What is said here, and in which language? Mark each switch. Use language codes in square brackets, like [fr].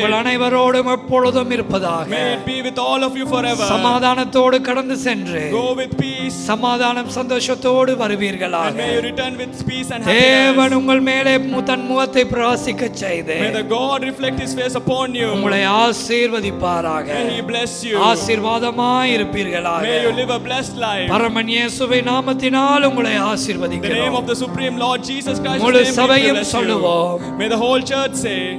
[ta] உங்கள் அனைவரோடும் எப்பொழுதும் இருப்பதாக. [en] may it be with all of you forever. [ta] சமாதானத்தோடு கடந்து சென்று [en] Go with peace [ta] சமாதானம் சந்தோஷத்தோடு [en] and [ta] வருவீர்களாக. [en] may you return with peace and [ta] தேவன் [en] happiness. [ta] உங்கள் மேலே தன் முகத்தை பிரகாசிக்க செய்து [en] May the God reflect His face upon you. [ta] உங்களை ஆசீர்வதிப்பாராக. [en] May He bless you. [ta] ஆசீர்வாதமாய் இருப்பீர்களாக. [en] May you live a blessed life. [ta] பரமன் இயேசுவின் நாமத்தினால் உங்களை [en] In the name [ta] ஆசீர்வதிக்கிறோம். [en] of the Supreme Lord Jesus Christ, [ta] முழு [en] name we [ta] சபையும் [en] bless you. [ta] சொல்லுவோம். [en] May the whole church say,